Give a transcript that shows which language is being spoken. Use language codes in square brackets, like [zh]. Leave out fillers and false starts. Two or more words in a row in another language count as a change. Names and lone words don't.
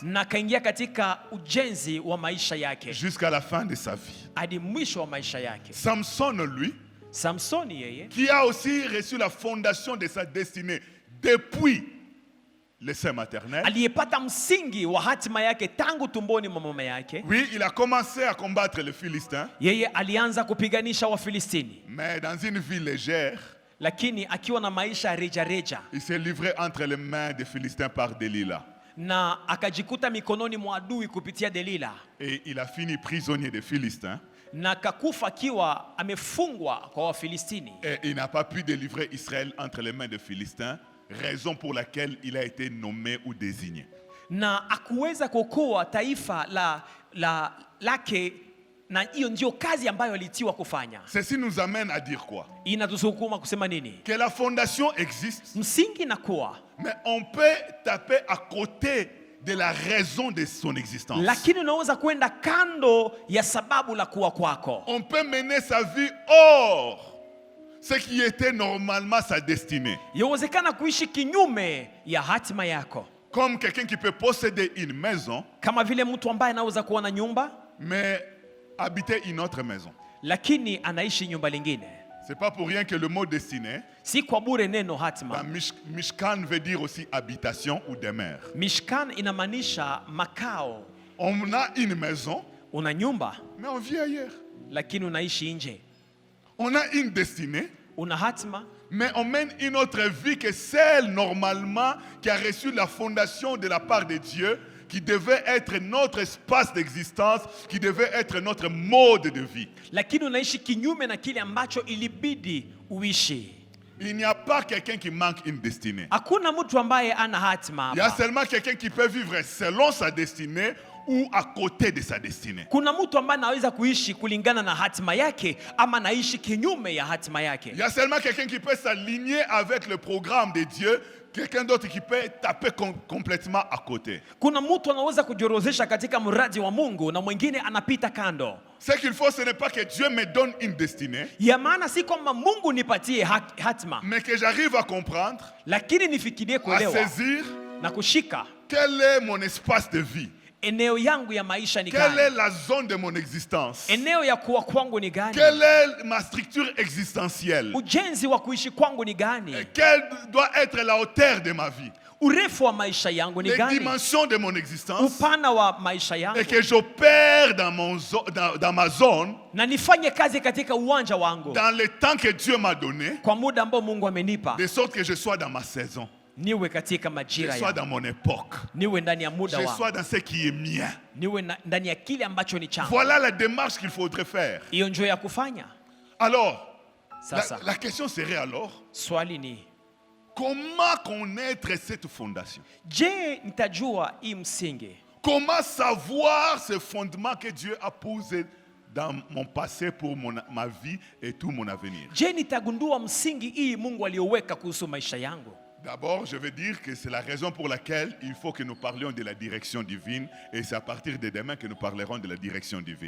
[sw] na kaingia katika ujenzi wa maisha yake [fr] jusqu'à la fin de sa vie. [sw] hadi mwisho wa maisha yake. [fr] Samson, lui, [sw] Samsoni yeye [fr] qui a aussi reçu la fondation de sa destinée depuis le sein maternel. [sw] aliyepata msingi wa hatima yake tangu tumboni mwa mama yake. [fr] Oui, il a commencé à combattre les Philistins, [sw] Yeye alianza kupiganisha Wafilistini, [fr] mais dans une vie légère, [sw] lakini akiwa na maisha reja reja, [fr] il s'est livré entre les mains des Philistins par Delilah. [sw] na akajikuta mikononi mwa adui kupitia Delila, [fr] Et il a fini prisonnier des Philistins. [sw] na kakufa akiwa amefungwa kwa Wafilistini, [fr] Et il n'a pas pu délivrer Israël entre les mains des Philistins, raison pour laquelle il a été nommé ou désigné. [sw] na akuweza kuokoa taifa lake, na hiyo ndio kazi ambayo alitiwa kufanya. [fr] Ceci nous amène à dire quoi? [sw] Inatusukuma kusema nini? [fr] Que la fondation existe, [sw] Msingi nakuwa, [fr] mais on peut taper à côté de la raison de son existence. [sw] lakini unaweza kwenda kando ya sababu la kuwa kwako. [fr] On peut mener sa vie hors ce qui était normalement sa destinée. [sw] Yawezekana kuishi kinyume ya hatima yako, [fr] Comme quelqu'un qui peut posséder une maison, [sw] kama vile mtu ambaye anaweza kuwa na nyumba [fr] mais habiter une autre maison. [sw] lakini anaishi nyumba lingine. [fr] C'est pas pour rien que le mot destinée, [sw] Si kwa bure neno [fr] dans [sw] hatima. [fr] Mishkan veut dire aussi habitation ou demeure. [sw] Mishkan inamaanisha makao. [fr] On a une maison, [sw] Una nyumba [fr] mais on vit ailleurs. [sw] lakini unaishi nje. [fr] On a une destinée, [sw] Una hatima [fr] mais on mène une autre vie que celle normalement qui a reçu la fondation de la part de Dieu, qui devait être notre espace d'existence, qui devait être notre mode de vie. [sw] lakini unaishi kinyume na kile ambacho ilibidi uishi. [fr] Il n'y a pas quelqu'un qui manque une destinée. [sw] Hakuna mtu ambaye ana hatima [fr] Il y a [sw] hapa. [fr] seulement quelqu'un qui peut vivre selon sa destinée ou à côté de sa destinée. [sw] Kuna mtu ambaye anaweza kuishi kulingana na hatima yake ama naishi kinyume ya hatima yake. [fr] Il y a seulement quelqu'un qui peut s'aligner avec le programme de Dieu, quelqu'un d'autre qui peut taper complètement à côté. [sw] Kuna mtu anaweza kujiorozesha katika mradi wa Mungu na mwingine anapita kando. [fr] Ce qu'il faut, ce n'est pas que Dieu me donne une destinée, [sw] Ya maana si kwamba Mungu nipatie hatima, [fr] mais que j'arrive à comprendre, [sw] lakini nifikirie [fr] à [sw] kuelewa [fr] saisir [sw] na kushika [fr] quel est mon espace de vie, [sw] eneo yangu ya maisha ni [fr] quelle est [sw] gani, [fr] la zone de mon existence, [sw] eneo ya kuwa kwangu ni gani, [fr] quelle est ma structure existentielle, [sw] ujenzi wa kuishi kwangu ni gani, [fr] quelle doit être la hauteur de ma vie, [sw] urefu wa maisha yangu ni [fr] les [sw] gani, [fr] dimensions de mon existence, [sw] upana wa maisha yangu, [fr] et que j'opère dans ma zone, [sw] na nifanye kazi katika uwanja wangu [fr] dans le temps que Dieu m'a donné, [sw] kwa muda ambao Mungu amenipa, [fr] de sorte que je sois dans ma saison, [sw] niwe katika [fr] je [sw] majira [fr] sois [sw] yangu, [fr] dans mon époque, [sw] niwe ndani ya muda [fr] je [sw] wangu, [fr] sois dans ce qui est mien. [sw] niwe ndani ya kile ambacho ni changu. [fr] Voilà la démarche qu'il faudrait faire. [sw] Hiyo ndio ya kufanya. [fr] Alors, [sw] Sasa [fr] la question serait alors, [sw] swali ni [fr] comment connaître cette fondation? [sw] je, nitajua hii msingi? [fr] Comment savoir ce fondement que Dieu a posé dans mon passé pour ma vie et tout mon avenir? [sw] Je nitagundua msingi hii Mungu alioweka kuhusu maisha yangu? [fr] D'abord, je veux dire que c'est la raison pour laquelle il faut que nous parlions de la direction divine, et c'est à partir de demain que nous parlerons de la direction divine.